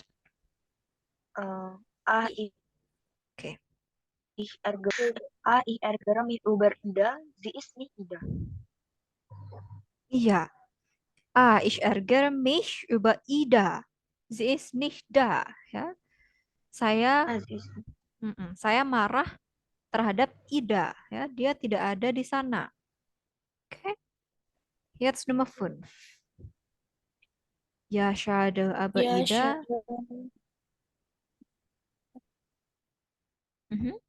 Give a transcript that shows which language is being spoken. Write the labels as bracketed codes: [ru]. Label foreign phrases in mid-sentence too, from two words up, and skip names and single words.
[de] Ich, Okay. ich ärgere mich über Ida. Sie ist nicht Ida. [id] Iya. [de] Ich ärgere mich über Ida. Sie ist nicht da. [id] Ya. Saya [de] Sie ist [id] saya marah terhadap Ida. Ya. Dia tidak ada di sana. Oke. [de] Jetzt Nummer 5. Ja, schade, aber Ja, Ida. schade. Mhm.